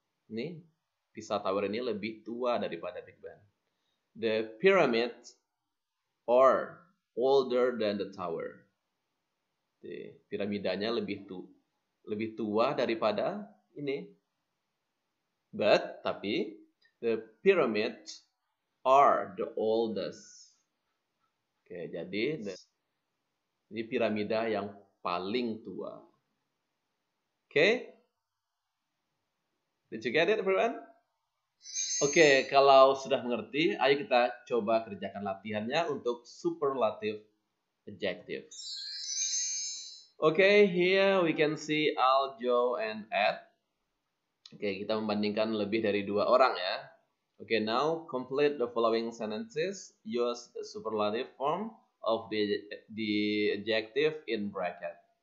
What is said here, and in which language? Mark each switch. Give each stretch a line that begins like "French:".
Indonesian: Ini Pisa Tower ini lebih tua daripada Big Ben.
English: The pyramids are older than the tower.
Indonesian: Piramidanya lebih tua daripada ini.
English: Tapi the pyramids are the oldest.
Indonesian: Jadi ini piramida yang paling tua.
English: Did you get it, everyone?
Indonesian: Kalau sudah mengerti, ayo kita coba kerjakan latihannya untuk superlative adjective.
English: Here we can see Al, Joe, and Ed.
Indonesian: Kita membandingkan lebih dari 2 orang ya.
English: Now complete the following sentences. Use the superlative form of the adjective in bracket.